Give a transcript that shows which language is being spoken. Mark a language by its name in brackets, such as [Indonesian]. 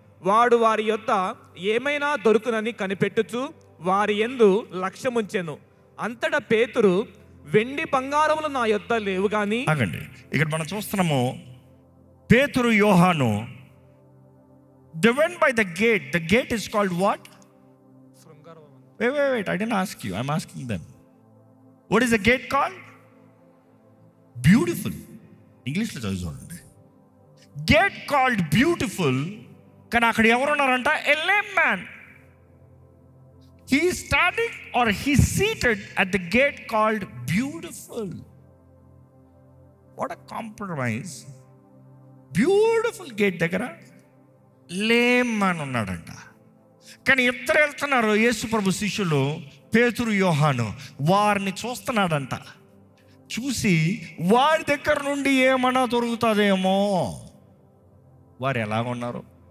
[Telugu] వాడు వారి యొద్ద ఏమైనా దొరుకునని కనిపెట్టుచు వారి యందు లక్ష్యముంచెను. అంతటా పేతురు, వెండి బంగారములు నా యొద్ద లేవు గాని. ఆగండి, ఇక్కడ మనం చూస్తున్నాము పేతురు యోహాను [English] they went by the gate. The gate is called what? Wait, I didn't ask you, I'm asking them. What is the gate called? Beautiful. [Telugu] English లో చదువుకోండి. [English] Gate called beautiful. [Telugu] కానీ అక్కడ ఎవరున్నారంట? [English] A lame man. He is standing or he is seated at the gate called beautiful. What a compromise. Beautiful gate [Telugu] దగ్గర lame అని ఉన్నాడంట. కానీ ఇద్దరు వెళ్తున్నారు, యేసు ప్రభు శిష్యులు పేతురు యోహాను. వారిని చూస్తున్నాడంట. చూసి వారి దగ్గర నుండి ఏమన్నా దొరుకుతుందేమో. వారు ఎలాగ ఉన్నారు?